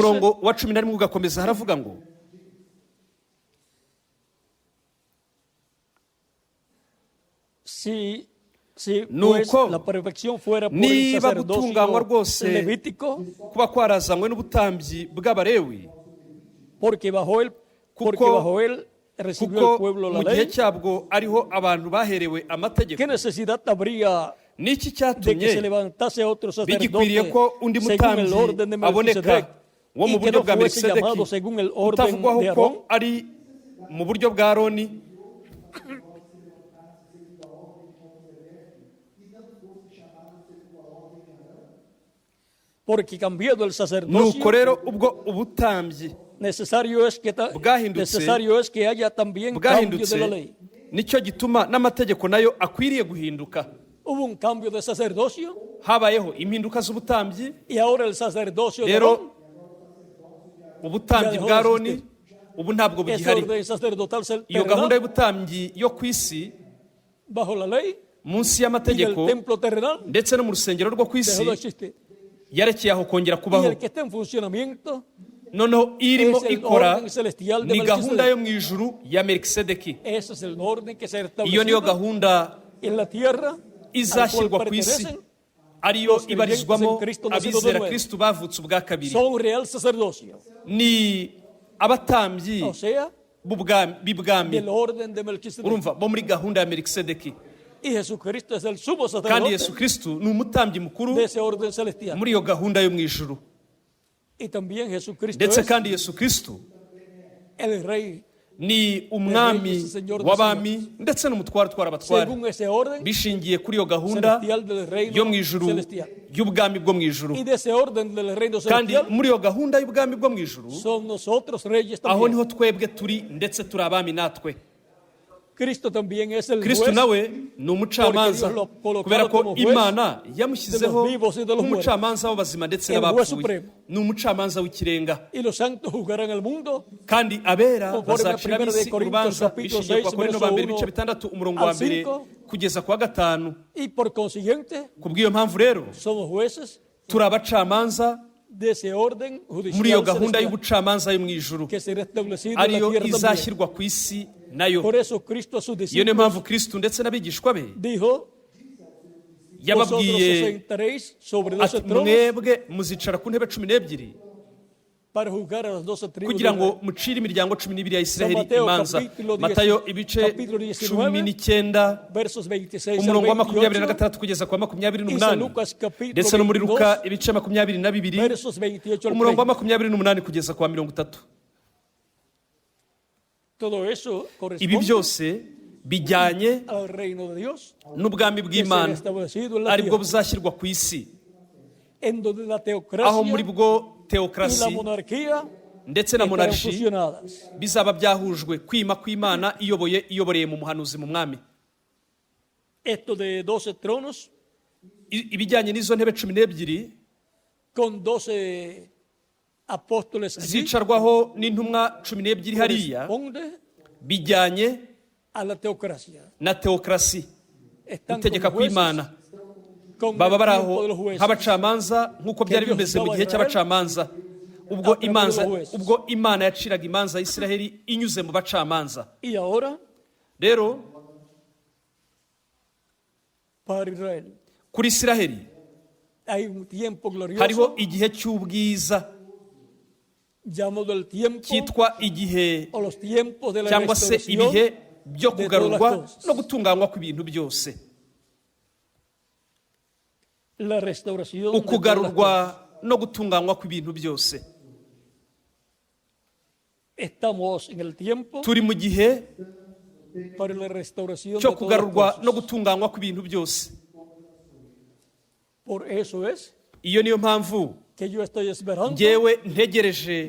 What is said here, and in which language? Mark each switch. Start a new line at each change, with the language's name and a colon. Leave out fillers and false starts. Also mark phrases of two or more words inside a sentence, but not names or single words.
Kinyarwanda: umurongo wa 11 ugakomeza, haravuga ngo
Spanish: si pues
Kinyarwanda: Nuko,
Spanish: la perfección fuera por el
Kinyarwanda: niba gutunganywa
Spanish: sacerdocio
Kinyarwanda: rwose
Spanish: levítico,
Kinyarwanda: kuba kwarazanywe n'ubutambyi bw'Abalewi,
Spanish: porque bajo él recibió
Kinyarwanda: kuko
Spanish: el pueblo la
Kinyarwanda: mu gihe
Spanish: ley,
Kinyarwanda: cyabwo ariho abantu baherewe amategeko,
Spanish: ¿qué necesidad habría
Kinyarwanda: n'iki
Spanish: de que se
Kinyarwanda: cyatumye
Spanish: levantase otro
Kinyarwanda: bigikwiriye
Spanish: sacerdote
Kinyarwanda: ko undi
Spanish: según el orden de
Kinyarwanda: mutambyi aboneka
Spanish: Melquisedec
Kinyarwanda: wo mu
Spanish: y que
Kinyarwanda: buryo
Spanish: no
Kinyarwanda: bwa
Spanish: fuese llamado
Kinyarwanda: Melikisedeki,
Spanish: según el orden
Kinyarwanda: utavugwaho
Spanish: de
Kinyarwanda: ko
Spanish: Aarón?
Kinyarwanda: ari mu buryo bwa Aroni?
Spanish: Porque cambiando el sacerdocio,
Kinyarwanda: Nuko rero ubwo ubutambyi
Spanish: necesario es que haya también cambio de la
Kinyarwanda: bwahindutse,
Spanish: ley.
Kinyarwanda: nicyo gituma n'amategeko nayo akwiriye guhinduka.
Spanish: Hubo un cambio de sacerdocio
Kinyarwanda: Habayeho impinduka z'ubutambyi,
Spanish: y ahora el sacerdocio de
Kinyarwanda: rero
Spanish: Aarón,
Kinyarwanda: ubutambyi
Spanish: Ya
Kinyarwanda: bwa
Spanish: dejó de
Kinyarwanda: Aroni
Spanish: existir.
Kinyarwanda: ubu ntabwo
Spanish: ese
Kinyarwanda: bugihari.
Spanish: orden sacerdotal
Kinyarwanda: Iyo gahunda
Spanish: terrenal
Kinyarwanda: y'ubutambyi yo ku isi
Spanish: bajo la ley
Kinyarwanda: munsi
Spanish: y el
Kinyarwanda: y'amategeko
Spanish: templo terrenal
Kinyarwanda: ndetse no mu rusengero rwo ku isi
Spanish: dejó de existir.
Kinyarwanda: yarekeye aho kongera
Spanish: Y
Kinyarwanda: kubaho.
Spanish: el que está en funcionamiento
Kinyarwanda: Noneho irimo
Spanish: es el
Kinyarwanda: ikora
Spanish: orden celestial de
Kinyarwanda: ni gahunda
Spanish: Melquisedec.
Kinyarwanda: yo mu ijuru ya Melikisedeki.
Spanish: Ese es el orden que se ha
Kinyarwanda: Iyo niyo
Spanish: establecido
Kinyarwanda: gahunda
Spanish: en la tierra al
Kinyarwanda: izashyirwa
Spanish: cual
Kinyarwanda: ku isi,
Spanish: pertenecen,
Kinyarwanda: ariyo
Spanish: los creyentes
Kinyarwanda: ibarizwamo
Spanish: en Cristo nacidos de
Kinyarwanda: abizera
Spanish: nuevo.
Kinyarwanda: Kristo bavutse ubwa kabiri.
Spanish: son un real sacerdocio,
Kinyarwanda: Ni abatambyi
Spanish: o sea,
Kinyarwanda: b'ibwami,
Spanish: del orden de Melquisedec.
Kinyarwanda: urumva, bo muri gahunda ya Melikisedeki.
Spanish: Y Jesucristo es el sumo
Kinyarwanda: Kandi
Spanish: sacerdote
Kinyarwanda: Yesu Kristo ni umutambyi mukuru
Spanish: de ese orden celestial.
Kinyarwanda: muri iyo gahunda yo mu ijuru.
Spanish: Y también Jesucristo
Kinyarwanda: Ndetse
Spanish: es
Kinyarwanda: kandi Yesu Kristo
Spanish: el rey
Kinyarwanda: ni umwami w'abami ndetse n'umutware utwara abatware,
Spanish: según ese orden
Kinyarwanda: bishingiye kuri iyo gahunda
Spanish: celestial del reino
Kinyarwanda: yo mu ijuru
Spanish: celestial.
Kinyarwanda: y'ubwami bwo mu ijuru.
Spanish: Y de ese orden del reino
Kinyarwanda: Kandi
Spanish: celestial
Kinyarwanda: muri iyo gahunda y'ubwami bwo mu ijuru,
Spanish: son nosotros reyes
Kinyarwanda: aho
Spanish: también.
Kinyarwanda: niho twebwe turi ndetse turi abami natwe.
Spanish: Cristo también es el
Kinyarwanda: Kristo
Spanish: juez
Kinyarwanda: nawe ni umucamanza,
Spanish: Porque Dios lo colocaron
Kinyarwanda: kubera ko
Spanish: como juez
Kinyarwanda: Imana yamushyizeho
Spanish: de los vivos y de los
Kinyarwanda: nk'umucamanza w'abazima ndetse
Spanish: El juez
Kinyarwanda: n'abapfuye.
Spanish: supremo.
Kinyarwanda: Ni umucamanza w'ikirenga,
Spanish: y los santos juzgarán al mundo
Kinyarwanda: kandi abera
Spanish: Conforme a
Kinyarwanda: bazacira
Spanish: 1
Kinyarwanda: ab'isi
Spanish: Corintios
Kinyarwanda: urubanza
Spanish: capítulo
Kinyarwanda: bishingiye ku
Spanish: 6,
Kinyarwanda: Bakorinto
Spanish: verso
Kinyarwanda: ba mbere
Spanish: 1
Kinyarwanda: ibice 6 umurongo
Spanish: al
Kinyarwanda: wa mbere
Spanish: 5.
Kinyarwanda: kugeza ku wa 5.
Spanish: y por consiguiente
Kinyarwanda: Ku bw'iyo mpamvu rero
Spanish: somos jueces
Kinyarwanda: turi abacamanza
Spanish: de ese orden
Kinyarwanda: muri iyo
Spanish: judicial
Kinyarwanda: gahunda
Spanish: celestial
Kinyarwanda: y'ubucamanza yo mu ijuru,
Spanish: que será establecido en la
Kinyarwanda: ariyo
Spanish: tierra también.
Kinyarwanda: izashyirwa ku isi nayo.
Spanish: Por eso Cristo a sus
Kinyarwanda: Iyo niyo
Spanish: discípulos
Kinyarwanda: mpamvu Kristo ndetse n'abigishwa be
Spanish: dijo: vosotros os
Kinyarwanda: yababwiye
Spanish: sentaréis sobre 12
Kinyarwanda: ati
Spanish: tronos
Kinyarwanda: mwebwe muzicara ku ntebe 12
Spanish: para juzgar a las 12 tribus
Kinyarwanda: kugira
Spanish: de
Kinyarwanda: ngo
Spanish: Israel.
Kinyarwanda: mucire imiryango 12 ya Isiraheli
Spanish: Mateo
Kinyarwanda: imanza.
Spanish: capítulo 10,
Kinyarwanda: Matayo ibice
Spanish: capítulo 19,
Kinyarwanda: 19
Spanish: versos 26 al
Kinyarwanda: umurongo wa
Spanish: 28,
Kinyarwanda: 26 kugeza ku wa
Spanish: y San
Kinyarwanda: 28,
Spanish: Lucas capítulo
Kinyarwanda: ndetse no muri
Spanish: 22,
Kinyarwanda: Luka ibice 22
Spanish: versos 28 al
Kinyarwanda: umurongo wa
Spanish: 30.
Kinyarwanda: 28 kugeza ku wa 30.
Spanish: Todo eso
Kinyarwanda: Ibi
Spanish: corresponde
Kinyarwanda: byose bijyanye
Spanish: al reino de Dios
Kinyarwanda: n'ubwami
Spanish: que será
Kinyarwanda: bw'Imana
Spanish: establecido en la
Kinyarwanda: aribwo
Spanish: tierra,
Kinyarwanda: buzashyirwa ku isi,
Spanish: en donde la
Kinyarwanda: aho muri
Spanish: teocracia
Kinyarwanda: bwo
Spanish: y la
Kinyarwanda: teokrasi
Spanish: monarquía
Kinyarwanda: ndetse na
Spanish: estarán
Kinyarwanda: monarshi
Spanish: fusionadas.
Kinyarwanda: bizaba byahujwe, kwima kw'Imana iyoboreye mu muhanuzi mu mwami.
Spanish: Esto de 12 tronos
Kinyarwanda: Ibijyanye n'izo ntebe 12
Spanish: con 12 apóstoles allí
Kinyarwanda: zicarwaho n'intumwa 12 hariya,
Spanish: corresponde
Kinyarwanda: bijyanye
Spanish: a la teocracia.
Kinyarwanda: na teokrasi,
Spanish: Están
Kinyarwanda: gutegeka
Spanish: como jueces,
Kinyarwanda: kw'Imana.
Spanish: con
Kinyarwanda: Baba
Spanish: el
Kinyarwanda: bari
Spanish: tiempo
Kinyarwanda: aho
Spanish: de los jueces.
Kinyarwanda: nk'abacamanza nk'uko byari
Spanish: Dios
Kinyarwanda: bimeze mu
Spanish: daba
Kinyarwanda: gihe
Spanish: Israel
Kinyarwanda: cy'abacamanza, ubwo
Spanish: a través de los jueces.
Kinyarwanda: ubwo Imana yaciraga imanza ya Isiraheli inyuze mu bacamanza.
Spanish: Y ahora
Kinyarwanda: Rero
Spanish: para Israel
Kinyarwanda: kuri Isiraheli
Spanish: hay un tiempo
Kinyarwanda: hariho
Spanish: glorioso
Kinyarwanda: igihe cy'ubwiza
Spanish: llamado el tiempo
Kinyarwanda: cyitwa igihe
Spanish: o los tiempos de la
Kinyarwanda: cyangwa se
Spanish: restauración
Kinyarwanda: ibihe byo
Spanish: de
Kinyarwanda: kugarurwa
Spanish: todas las cosas.
Kinyarwanda: no gutunganywa kw'ibintu byose,
Spanish: La restauración de todas las
Kinyarwanda: ukugarurwa
Spanish: cosas.
Kinyarwanda: no gutunganywa kw'ibintu byose.
Spanish: Estamos en el tiempo
Kinyarwanda: Turi mu gihe
Spanish: para la restauración
Kinyarwanda: cyo
Spanish: de todas las
Kinyarwanda: kugarurwa
Spanish: cosas.
Kinyarwanda: no gutunganywa kw'ibintu byose.
Spanish: Por eso es
Kinyarwanda: Iyo niyo mpamvu
Spanish: que yo estoy esperando
Kinyarwanda: njyewe ntegereje